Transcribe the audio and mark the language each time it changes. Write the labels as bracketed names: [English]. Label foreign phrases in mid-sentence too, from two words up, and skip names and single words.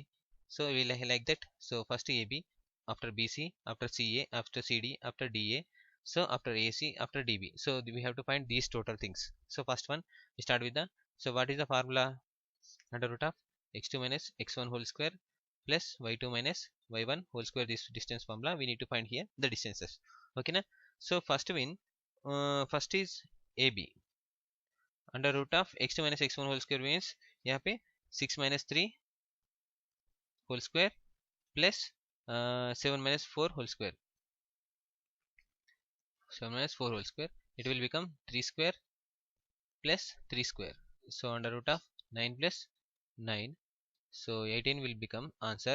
[English] So we like that. So first AB, after BC, after CA, after CD, after DA, so after AC, after DB. So we have to find these total things. So first one we start with the, so what is the formula? Under root of x2 minus x1 whole square plus y2 minus y1 whole square. This distance formula we need to find here the distances. Okay na? So first first is AB under root of x2 minus x1 whole square means [Hindi] यहाँ पे [English] 6 minus 3 whole square plus 7 minus 4 whole square. 7 minus 4 whole square, it will become 3 square plus 3 square. So under root of 9 plus 9, so 18 will become answer.